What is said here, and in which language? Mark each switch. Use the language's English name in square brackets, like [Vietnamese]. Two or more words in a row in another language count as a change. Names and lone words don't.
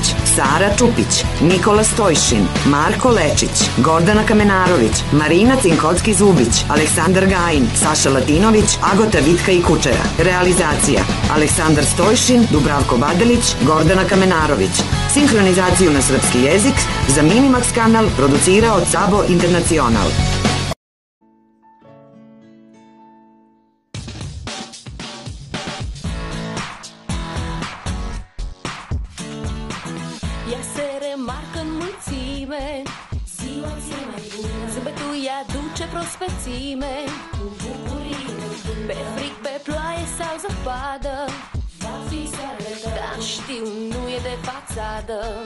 [Serbian] Sara Čupić, Nikola Stojšin, Marko Lečić, Gordana Kamenarović, Marina Cinkocki-Zubić, Aleksandar Gajin, Saša Latinović, Agota Vitka i Kučera. Realizacija Aleksandar Stojšin, Dubravko Badelić, Gordana Kamenarović. Sinhronizaciju na srpski jezik za Minimax kanal producirao Cabo Internacional. [Romanian] Ea se remarcă în mulțime, ziua ție mai bună, zâmbetul ea duce prospețime, cu bucurie pe fric, pe ploaie sau zăpadă, va fi soarele tău, dar știu, nu e de fațadă.